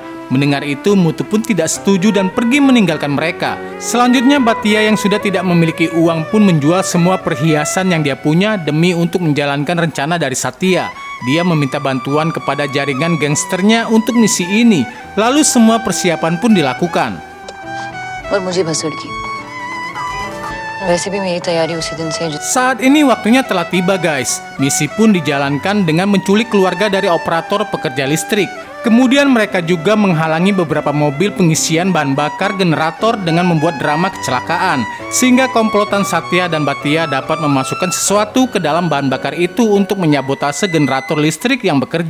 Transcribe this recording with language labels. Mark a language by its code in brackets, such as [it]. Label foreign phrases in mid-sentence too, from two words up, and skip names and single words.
[id] Mendengar itu, Mutu pun tidak setuju dan pergi meninggalkan mereka. Selanjutnya, Bhatia yang sudah tidak memiliki uang pun menjual semua perhiasan yang dia punya demi untuk menjalankan rencana dari Satya. Dia meminta bantuan kepada jaringan gangsternya untuk misi ini. Lalu semua persiapan pun dilakukan. [hi] और मुझे बस लड़की वैसे भी मेरी तैयारी उसी दिन से है जो [id] Saat ini waktunya telah tiba guys. Misi pun dijalankan dengan menculik keluarga dari operator pekerja listrik. Kemudian mereka juga menghalangi beberapa mobil pengisian bahan bakar generator dengan membuat drama kecelakaan. Sehingga komplotan Satya dan Bhatia dapat memasukkan sesuatu ke dalam bahan bakar itu untuk menyabotase generator listrik yang bekerja.